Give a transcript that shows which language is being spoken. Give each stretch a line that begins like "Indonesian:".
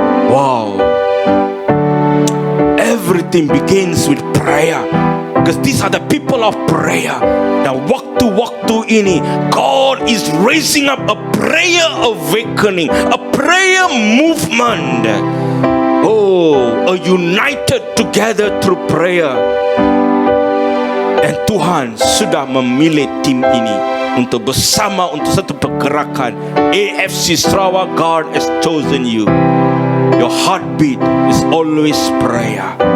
English: Wow, everything begins with prayer, because these are the people of prayer. Now
Malay: waktu-waktu ini
English: God is raising up a prayer awakening, a prayer movement. Oh, a united together through prayer.
Malay: And Tuhan sudah memilih tim ini untuk bersama untuk satu pergerakan.
English: AFC Sarawak, God has chosen you. Your heartbeat is always prayer.